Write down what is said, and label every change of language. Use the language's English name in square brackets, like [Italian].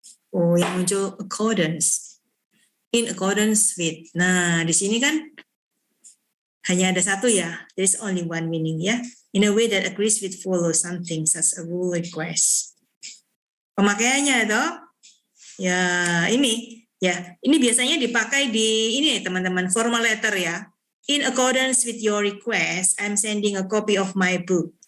[Indonesian] Oh, yang muncul [English] accordance. In accordance with. [Indonesian] Nah, di sini kan hanya ada satu ya. [English] There is only one meaning ya. In a way that agrees with follow something such a rule request. [Indonesian] Pemakaiannya toh ya ini ya. Ini biasanya dipakai di ini teman-teman formal letter ya. [English] In accordance with your request, I'm sending a copy of my book.